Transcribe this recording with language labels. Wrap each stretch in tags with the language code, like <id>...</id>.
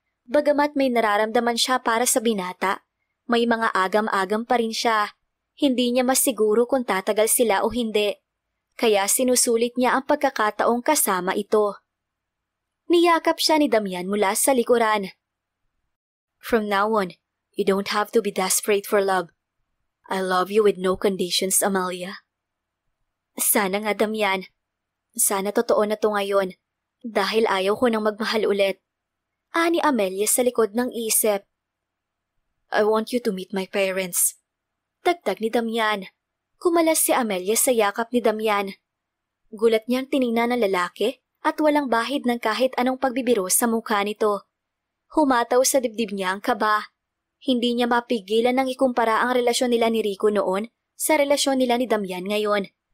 <tl>Bagamat may nararamdaman siya para sa binata, may mga agam-agam pa rin siya. Hindi niya masiguro kung tatagal sila o hindi. Kaya sinusulit niya ang pagkakataong kasama ito. Niyakap siya ni Damian mula sa likuran.</tl> <en>"From now on, you don't have to be desperate for love. I love you with no conditions, Amelia."</en> <tl>Sana nga, Damian. Sana totoo na to ngayon, dahil ayaw ko nang magmahal ulit. Ani Amelia sa likod ng isip.</tl> <en>"I want you to meet my parents."</en> <tl>Dagdag ni Damian. Kumalas si Amelia sa yakap ni Damian. Gulat niyang tiningnan ng lalaki at walang bahid ng kahit anong pagbibiro sa mukha nito. Humataw sa dibdib niya ang kaba. Hindi niya mapigilan nang ikumpara ang relasyon nila ni Rico noon sa relasyon nila ni Damian ngayon.</tl>